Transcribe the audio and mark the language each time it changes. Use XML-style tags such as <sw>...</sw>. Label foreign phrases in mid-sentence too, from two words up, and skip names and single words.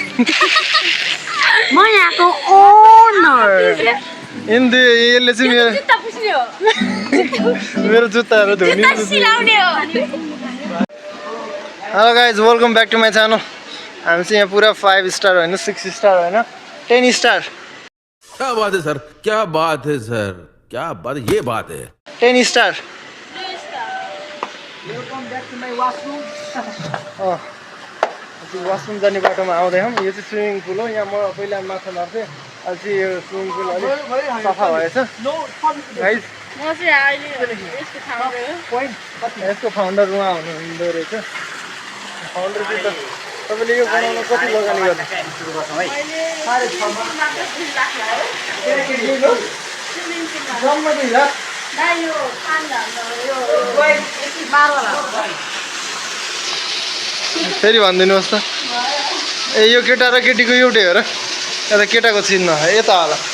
<ne>म यहाँको ओनर इन्दे यसले चाहिँ जुत्ता पुस्ने हो मेरो जुत्ताहरू धुने सिलाउने हो</ne> <en>hello guys welcome back to my channel</en> <ne>हामी चाहिँ यहाँ पुरा 5 स्टार होइन 6 स्टार होइन 10 स्टार</ne> <hi>क्या बात है सर क्या बात है सर क्या बात ये बात है</hi> <ne>10 स्टार वासरुम जाने बाटोमा आउँदैछौँ यो चाहिँ</ne> <en>swimming pool</en> <ne>हो यहाँ म पहिला माछा मार्थेँ अहिले चाहिँ यो</ne> <en>swimming pool</en> <ne>अलिक सफा भएछ गाइज यसको फाउन्डर उहाँ हुनुहुँदो रहेछ फाउन्डर चाहिँ त तपाईँले यो बनाउन कति लगानी गर्नु फेरि भनिदिनुहोस् त ए यो केटा र केटीको एउटै हो र यता केटाको चिन्ह यता होला</ne>